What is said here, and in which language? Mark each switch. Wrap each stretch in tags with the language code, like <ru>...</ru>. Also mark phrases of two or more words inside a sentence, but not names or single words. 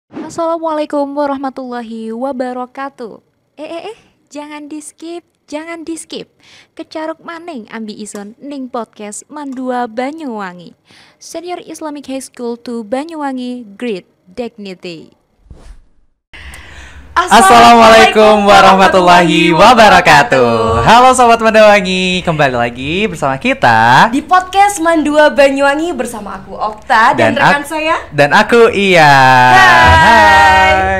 <ar>Assalamualaikum warahmatullahi wabarakatuh.</ar> <id>Jangan di skip.</id> <jv>Kecaruk maning ambi ison ning podcast Mandua Banyuwangi.</jv> <en>Senior Islamic High School to Banyuwangi, Great Dignity.</en> <ar>Assalamualaikum warahmatullahi wabarakatuh.</ar> <id>Halo Sobat Mandawangi, kembali lagi bersama kita di podcast Mandua Banyuwangi bersama aku Okta dan rekan saya. Dan aku Ian. Hai.</id>